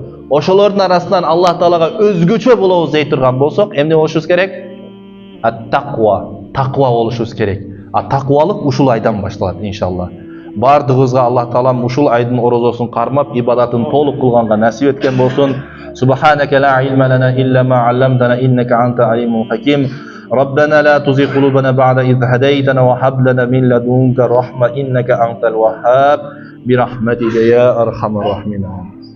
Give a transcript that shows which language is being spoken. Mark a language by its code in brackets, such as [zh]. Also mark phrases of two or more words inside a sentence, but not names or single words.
[ky] Ошолордун арасынан Аллах Таалага өзгөчө болобуз дей турган болсок, эмне болушубуз керек? Таква болушубуз керек. Таквалык ушул айдан башталат иншалла. Бардыгыбызга Аллах Таалам ушул айдын орозосун кармап, ибадатын толук кылганга насип эткен болсун. [ar] سبحانك لا علم لنا إلا ما علمتنا إنك أنت العليم الحكيم. ربنا لا تزغ قلوبنا بعد إذ هديتنا وهب لنا من لدنك رحمة إنك أنت الوهاب برحمتك يا أرحم الراحمين.